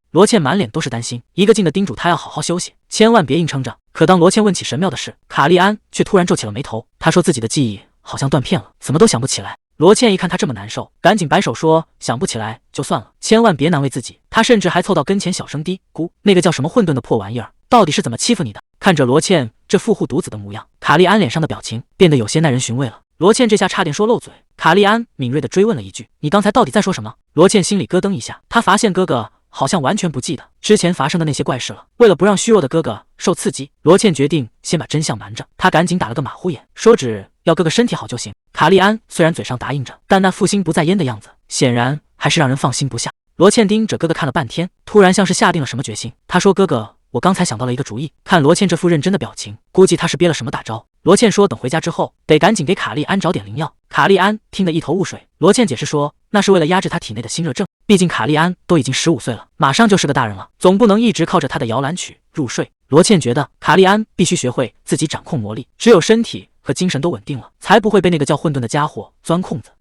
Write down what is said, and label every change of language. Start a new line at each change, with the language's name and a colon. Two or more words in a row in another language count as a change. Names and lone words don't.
Chinese: 羅茜滿臉都是擔心，一個勁地叮囑他要好好休息，千萬別硬撐着。可當羅茜問起神廟的事，卡利安卻突然皺起了眉頭。他說自己的記憶好像斷片了，怎麼都想不起來。羅茜一看他這麼難受，趕緊擺手說：“想不起來就算了，千萬別難為自己。” 他甚至還湊到跟前小聲嘀咕：“那個叫什麼混沌的破玩意兒，到底是怎麼欺負你的？” 看着羅茜這富戶獨子的模樣，卡利安臉上的表情變得有些耐人尋味了。羅茜這下差點說漏嘴，卡利安敏銳地追問了一句：“你剛才到底在說什麼？” 羅茜心裡咯噔一下，她發現哥哥好像完全不記得之前發生的那些怪事了。為了不讓虛弱的哥哥受刺激，羅茜決定先把真相瞞着。她趕緊打了個馬虎眼，說只要哥哥身體好就行。卡利安雖然嘴上答應着，但那負心不在焉的樣子，顯然還是讓人放心不下。羅茜盯着哥哥看了半天，突然像是下定了什麼決心。她說：“哥哥，我剛才想到了一個主意。”看羅茜這副認真的表情，估計她是憋了什麼大招。羅茜說：“等回家之後，得趕緊給卡利安找點靈藥。” 卡利安聽得一頭霧水。羅茜解釋說：“那是為了壓制他體內的心熱症，畢竟卡利安都已經15歲了，馬上就是個大人了，總不能一直靠着他的搖籃曲入睡。” 羅茜覺得卡利安必須學會自己掌控魔力，只有身體和精神都穩定了，才不會被那個叫混沌的家伙鑽空子。